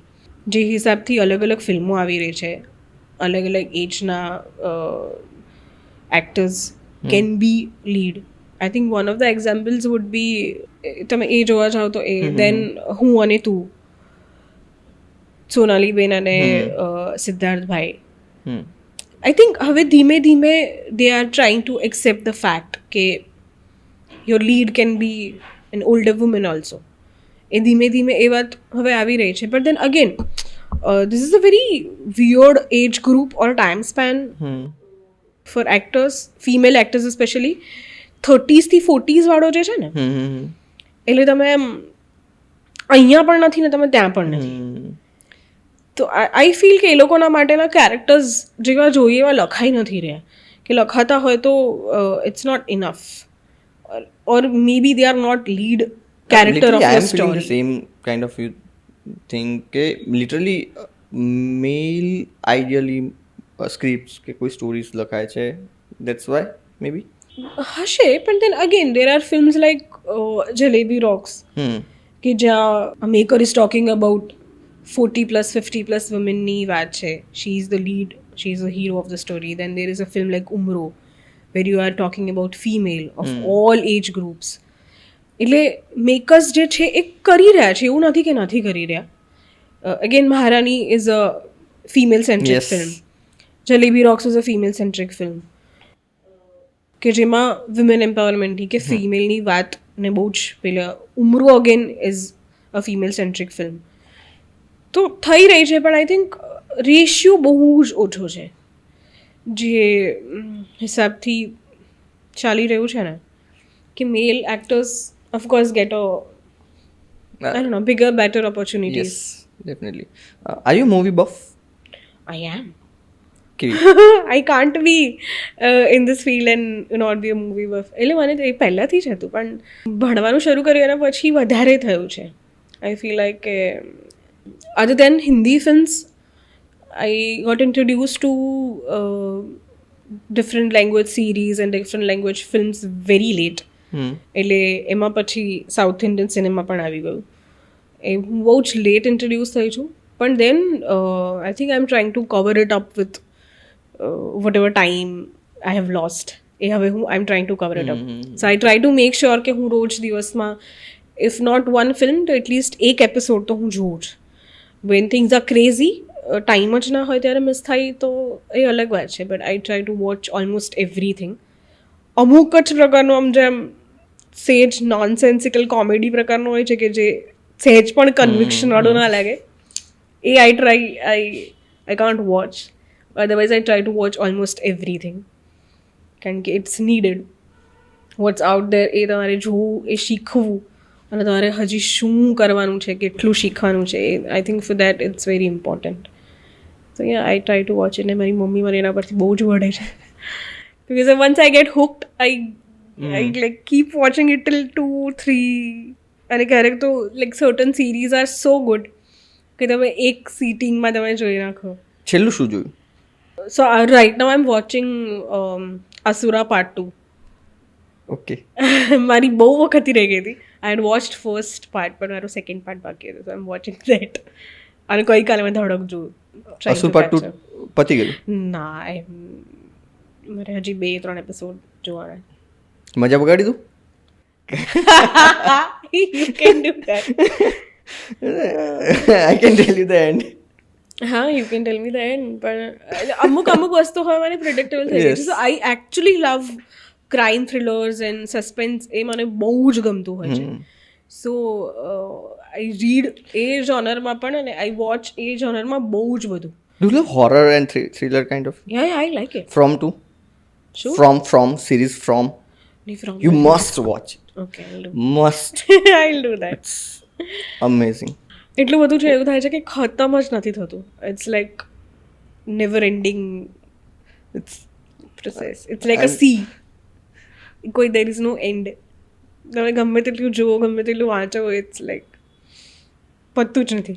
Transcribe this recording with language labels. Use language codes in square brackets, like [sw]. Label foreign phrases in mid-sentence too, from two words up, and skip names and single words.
[gu] જે હિસાબથી અલગ અલગ ફિલ્મો આવી રહી છે, અલગ અલગ એજના [en] actors can be lead. I think one of the examples would be, [gu] તમે એ જોવા જાઓ તો એ then હું અને તું, સોનાલી બેન અને સિદ્ધાર્થભાઈ. [en] I think [gu] હવે ધીમે ધીમે [en] they are trying to accept the fact કે your lead can be an older woman also. [gu] એ ધીમે ધીમે એ વાત હવે આવી રહી છે. [en] But then again, this is a very weird age group or time span for actors, female actors especially. [gu] 30s થી 40s વાળો જે છે ને, એટલે તમે એમ અહીંયા પણ નથી ને તમે ત્યાં પણ નથી. [en] તો I feel [gu] કે એ લોકોના માટેના કેરેક્ટર્સ જેવા જોઈએ એવા લખાઈ નથી રહ્યા, કે લખાતા હોય તો [en] it's not enough, or maybe they are not lead character of the story. same kind of thing કે literally male ideally scripts [gu] કે કોઈ સ્ટોરીઝ લખાય છે, [en] that's why maybe [gu] હશે. પણ [en] then again there are films like Jalebi Rocks, [gu] કે જ્યાં [en] maker is talking about 40+, 50+ womenની [gu] વાત છે. [en] She is the lead, she is the hero of the story. Then there is a film like Umro, where you are talking about female of all age groups. [gu] એટલે મેકર્સ જે છે એ કરી રહ્યા છે, એવું નથી કે નથી કરી રહ્યા. [en] again Maharani is a female centric Yes. ફિલ્મ. Jalebi Rocks is a female centric film [gu] કે જેમાં વિમેન એમ્પાવરમેન્ટની કે ફિમેલની વાતને બહુ જ પેલા. [en] Umro again is a female centric film. [gu] તો થઈ રહી છે, પણ [en] I think ratio [gu] બહુ જ ઓછો છે જે હિસાબથી ચાલી રહ્યું છે ને, કે [en] male actors of course get a I don't know bigger better opportunities. Yes, definitely. Are you movie buff? I am. [gu] કેવી? [en] I can't be in this field and not be a movie buff. [gu] એટલે મને તો એ પહેલાંથી જ હતું, પણ ભણવાનું શરૂ કર્યું એના પછી વધારે થયું છે. [en] I feel like કે other than Hindi films I got introduced to different language series and different language films very late. [gu] એટલે એમાં પછી [en] South Indian cinema [gu] પણ આવી ગયું. એ હું બહુ જ [en] late introduce [gu] થઈ છું, પણ [en] then I think I am trying to cover it up with whatever time I have lost. [gu] એ હવે હું [en] I am trying to cover it up. So I try to make sure [gu] કે હું રોજ દિવસમાં [en] if not one film [gu] તો એટલીસ્ટ એક એપિસોડ તો હું જોઉં જ. [en] when things are crazy, [gu] ટાઈમ જ ના હોય ત્યારે મિસ થાય તો એ અલગ વાત છે, [en] but I try to watch almost everything. [gu] અમુક જ પ્રકારનું આમ જેમ સેજ [en] nonsensical comedy [gu] પ્રકારનું હોય છે કે જે સહેજ પણ કન્વિક્શન વાળું ના લાગે, એ [en] I can't watch. Otherwise, I try to watch almost everything. [gu] કારણ કે [en] it's needed. what's out there [gu] એ તમારે જોવું, એ શીખવું, અને તમારે હજી શું કરવાનું છે, કેટલું શીખવાનું છે, [en] I think for that it's very important. [gu] તો યા [en] I try to watch it. [gu] ને મારી મમ્મી મને એના પરથી બહુ જ વઢે છે. [en] because once I get hooked, I like keep watching it till 2-3. [gu] અને ક્યારેક તો [en] like certain series are so good [gu] કે તમે એક સીટિંગમાં તમે જોઈ નાખો. છેલ્લું શું જોયું? [en] So right now I'm watching Asura Part 2. ઓકે. [gu] મારી બહુ વખતથી રહી ગઈ હતી. [en] I had watched first part, [gu] પણ મારું [en] second part [gu] બાકી હતું. [en] So I'm watching that. [gu] અને ગઈકાલે મેં ધડક જોયું. અસુર પાર્ટ 2 પતી ગયું? ના, મારે હજી 2-3 એપિસોડ જોવાના. મજા બગાડી દઉં? [en] You can do that. I can tell you the end. હા, you can tell me the end. [gu] પણ અમુક વસ્તુ હવે મને પ્રિડિક્ટેબલ થઈ ગઈ છે. [en] so I actually love crime thrillers and suspense. [gu] એ મને બહુ જ ગમતું હોય છે. [en] so I read [gu] એ જોનરમાં પણ, અને [en] I watch [gu] એ જોનરમાં બહુ જ બધું. [en] Do you love horror and thriller kind of? Yeah, I like it. From too? Sure. From series From. You must watch it. Okay, I'll do. Must. I'll do that. It's amazing. [gu] એટલું બધું છે, એવું થાય છે કે ખતમ જ નથી થતું. [en] it's like never ending process. It's like a sea. કોઈ there is no end. [gu] તમે ગમે તેટલું જુઓ, ગમે તેટલું વાંચો, [en] it's like [gu] પતતું જ નથી.